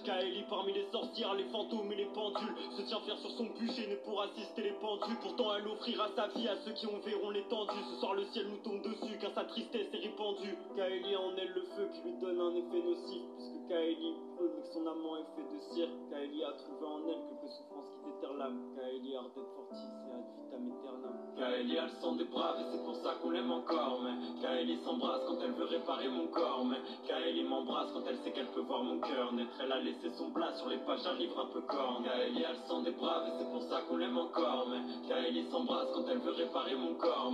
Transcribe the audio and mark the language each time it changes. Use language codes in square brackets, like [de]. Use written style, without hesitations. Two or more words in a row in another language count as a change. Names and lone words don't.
[fr] Kaeli parmi les sorcières, les fantômes et les pendules se tient fière sur son bûcher, né pour assister les pendus. Pourtant elle offrira sa vie à ceux qui en verront l'étendue. Ce soir le ciel nous tombe dessus car sa tristesse est répandue. Kaeli a en elle le feu qui lui donne un effet nocif. Puisque Kaeli brûle mais que son amant est fait de cire. Kaeli a trouvé en elle quelques souffrances qui déterrent l'âme. [la] Kaeli ardette fortis et ad vitam aeternam. [fr] Kaeli a le sang des braves et c'est pour ça qu'on l'aime encore. Mais Kaeli s'embrasse quand elle veut réparer mon corps. Mais Kaeli m'embrasse quand elle sait qu'elle peut voir mon cœur naître. Elle a laissé son plat sur les pages d'un livre un peu corne. Kaeli a le sang des braves et c'est pour ça qu'on l'aime encore. Mais Kaeli s'embrasse quand elle veut réparer mon corps.